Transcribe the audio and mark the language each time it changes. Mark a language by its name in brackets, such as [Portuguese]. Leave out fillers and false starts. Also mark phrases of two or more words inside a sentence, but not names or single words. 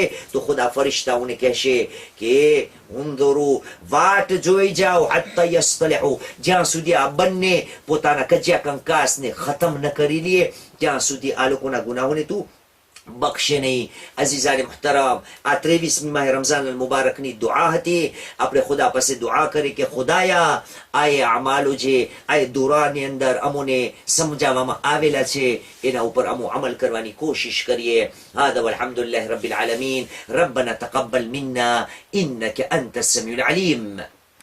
[Gujarati] તો ખુદા ફરિશ્તાઓને કહેશે કે ઉંદુરુ, વાટ જોઈ જાઓ, [Arabic] حتى يصطلحا, [Gujarati] જ્યાં સુધી આ બંને પોતાના કજિયા કંકાસને ખતમ ન કરી લે ત્યાં સુધી આ લોકોના ગુનાહોને તું બક્ષે નહીં. [Urdu] عزیزانِ محترم, [Gujarati] આ 23મી માહ રમઝાન અલ મુબારકની દુઆ હતી. આપણે ખુદા પાસે દુઆ કરી કે ખુદાયા આ અમાલો જે આ દુરાની અંદર અમોને સમજાવવામાં આવેલા છે એના ઉપર અમો અમલ કરવાની કોશિશ કરીએ. [Arabic] هذا والحمد لله رب العالمين. ربنا تقبل منا إنك أنت السميع العليم.